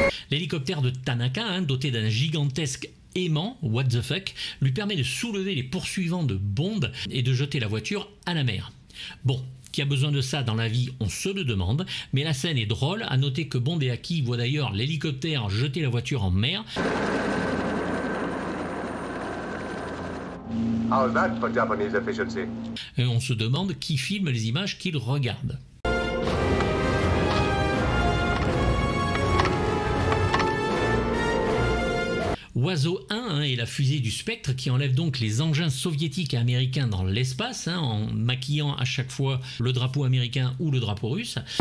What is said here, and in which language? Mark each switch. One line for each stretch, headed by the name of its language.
French: L'hélicoptère de Tanaka, doté d'un gigantesque aimant,
English: what the fuck,
French: lui permet de soulever les poursuivants de Bond et de jeter la voiture à la mer. Bon, qui a besoin de ça dans la vie, on se le demande, mais la scène est drôle. À noter que Bond et Aki voient d'ailleurs l'hélicoptère jeter la voiture en mer.
English: How's that for Japanese efficiency?
French: Et on se demande qui filme les images qu'il regarde. Oiseau 1 est la fusée du Spectre qui enlève donc les engins soviétiques et américains dans l'espace, en maquillant à chaque fois le drapeau américain ou le drapeau russe.